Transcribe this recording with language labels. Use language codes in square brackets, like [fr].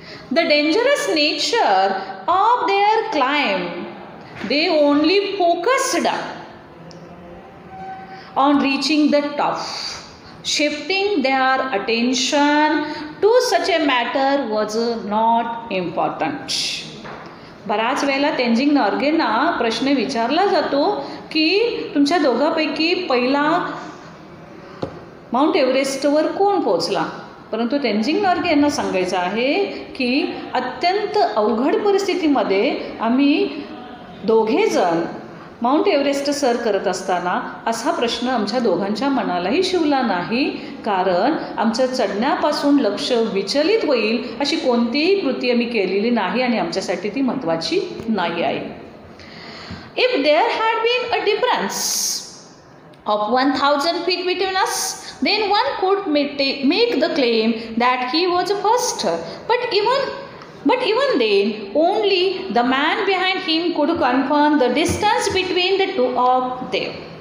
[en] The dangerous nature of their climb, they only focused on reaching the top. Shifting their attention to such a matter was not important. [mr] बराच वेळेला तेंजिंग नॉर्गेंना प्रश्न विचारला जातो की तुमच्या दोघांपैकी पहिला माउंट एव्हरेस्टवर कोण पोहोचला, परंतु तेंजिंग नॉर्गे यांना सांगायचं आहे की अत्यंत अवघड परिस्थितीमध्ये आम्ही दोघेजण माउंट एव्हरेस्ट सर करत असताना असा प्रश्न आमच्या दोघांच्या मनालाही शिवला नाही, कारण आमच्या चढण्यापासून लक्ष विचलित होईल अशी कोणतीही कृती आम्ही केलेली नाही आणि आमच्यासाठी ती महत्त्वाची नाही आहे. [en] If there had been a difference of 1000 feet between us, then one could make the claim that he was first. But even then, only the man behind him could confirm the distance between the two of them.